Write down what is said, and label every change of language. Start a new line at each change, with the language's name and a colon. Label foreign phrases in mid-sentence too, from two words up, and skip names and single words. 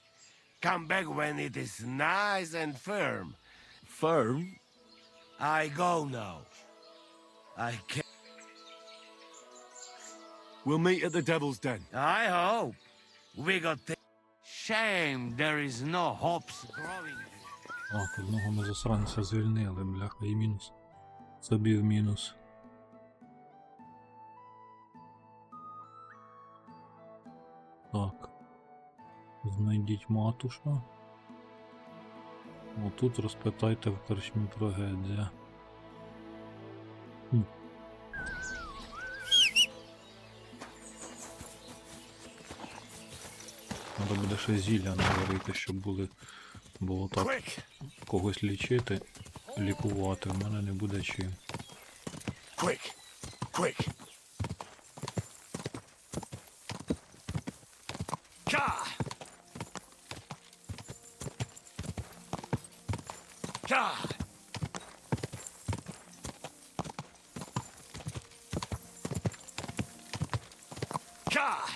English: Come back when it is nice and firm. Firm? I go now. I can't. We'll meet at the Devil's Den. I hope. We got shame there is no hops growing.
Ukrainian: Так, одного ми засранця звільнили, бляха, і мінус. Собі в мінус. Так. Знайдіть матуша. Отут розпитайте в корчмі про Гедзя. Треба буде ще зілля наварити, щоб було так когось лічити, лікувати. В мене не буде чим.
English: Quick! Quick! Ka! Ka! Ka!